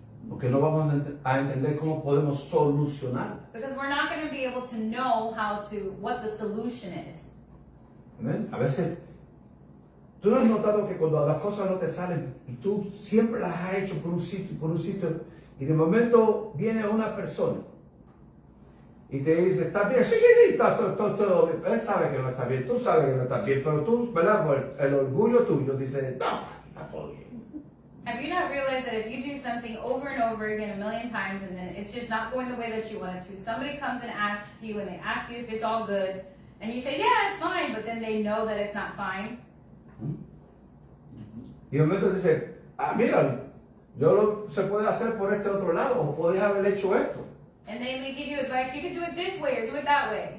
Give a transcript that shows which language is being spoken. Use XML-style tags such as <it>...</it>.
<es>Porque no vamos a entender cómo podemos solucionarlas.</es> <en>Because we're not going to be able to know what the solution is.</en> <es>Amén. A veces, tú no has notado que cuando las cosas no te salen y tú siempre las has hecho por un sitio, y de momento viene una persona y te dice, ¿estás bien? Sí, está todo bien. Él sabe que no está bien, tú sabes que no está bien, pero tú, ¿verdad? Por el orgullo tuyo dices, no, está todo bien.</es> <en>Have you not realized that if you do something over and over again a million times and then it's just not going the way that you want it to, somebody comes and asks you and they ask you if it's all good and you say, yeah, it's fine, but then they know that it's not fine.</en> <es>Y de momento dice, mira, se puede hacer por este otro lado, o podés haber hecho esto.</es> <en>And they may give you advice, you can do it this way or do it that way.</en>